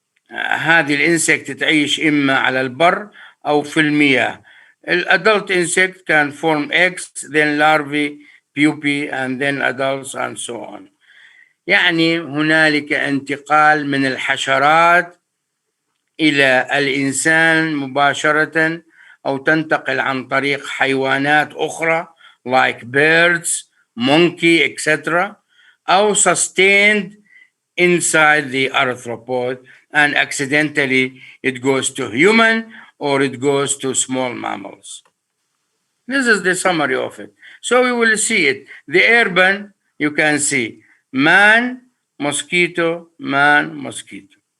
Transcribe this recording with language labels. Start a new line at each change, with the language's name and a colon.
Arabic: هذه الانسكت تعيش إما على البر أو في المياه.
English: Adult insect can form eggs, then larvae, pupae, and then adults, and so on.
Arabic: يعني هنالك انتقال من الحشرات إلى الإنسان مباشرة أو تنتقل عن طريق حيوانات أخرى
English: like birds, monkey, etc.
Arabic: أو
English: sustained inside the arthropod and accidentally it goes to human or it goes to small mammals. This is the summary of it. So we will see it. The airborne, you can see man, mosquito, man, mosquito.